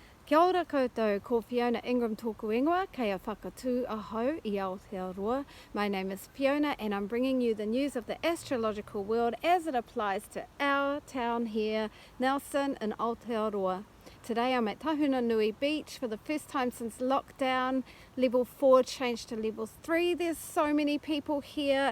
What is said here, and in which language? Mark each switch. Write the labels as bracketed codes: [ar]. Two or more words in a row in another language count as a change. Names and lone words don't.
[mi] Kia ora koutou, ko Fiona Ingram tōku ingoa, kei a whakatū ahau I Aotearoa. [en] My name is Fiona and I'm bringing you the news of the astrological world as it applies to our town here, Nelson in Aotearoa. Today I'm at Tahuna Nui Beach for the first time since lockdown. Level 4 changed to level 3. There's so many people here.